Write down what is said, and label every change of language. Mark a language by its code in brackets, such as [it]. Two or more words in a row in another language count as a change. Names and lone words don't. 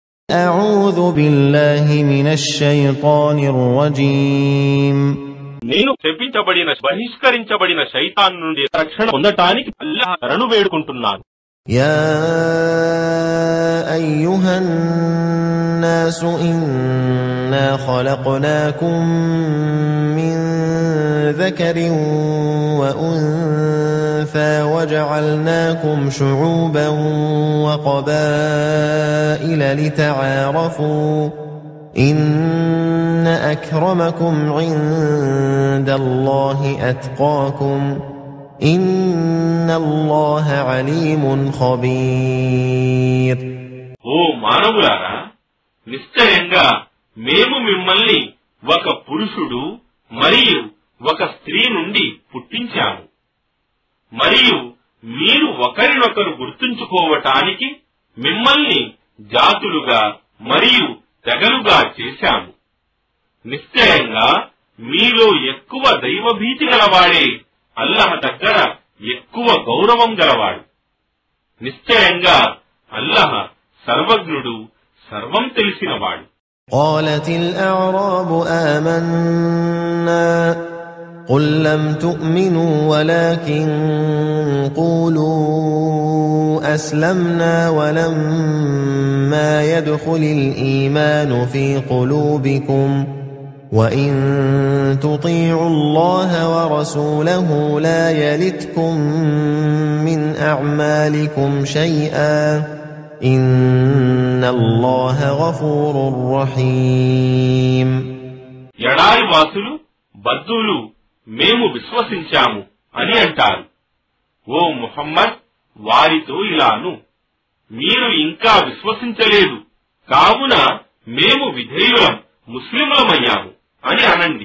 [ar] أعوذ بالله من الشيطان الرجيم [te] నేను శపించబడిన బహిష్కరించబడిన శైతాన్ నుండి రక్షణ పొందటానికి అల్లాహ్ శరణు వేడుకుంటున్నాను. [ar] يا أيها الناس إنا خلقناكم من ذكر وأنثى وجعلناكم شعوبا وقبائل لتعارفوا إن أكرمكم عند الله أتقاكم إن الله عليم خبير. [te] ఓ మానవులారా, నిశ్చయంగా మేము మిమ్మల్ని ఒక పురుషుడు మరియు ఒక స్త్రీ నుండి పుట్టించాము. మరియు మీరు ఒకరినొకరు గుర్తుంచుకోవటానికి మిమ్మల్ని జాతులుగా మరియు తెగలుగా చేశాము. నిశ్చయంగా మీలో ఎక్కువ దైవభీతి గలవాడే అల్లాహ్ దగ్గర ఎక్కువ గౌరవం గలవాడు. నిశ్చయంగా అల్లాహ్ సర్వజ్ఞుడు, సర్వం తెలిసినవాడు. [ar] قالت الأعراب آمنا قل لم تؤمنوا ولكن قولوا أسلمنا ولما يدخل الإيمان في قلوبكم وإن تطيعوا الله ورسوله لا يلتكم من أعمالكم شيئا إن الله غفور رحيم. [te] ఎడారి వాసులు బద్దులు మేము విశ్వసించాము అని అంటారు. ఓ ముహమ్మద్, వారితో ఇలాను, మీరు ఇంకా విశ్వసించలేదు, కావున మేము విధేయులం, ముస్లింలమయ్యాము అని అనండి.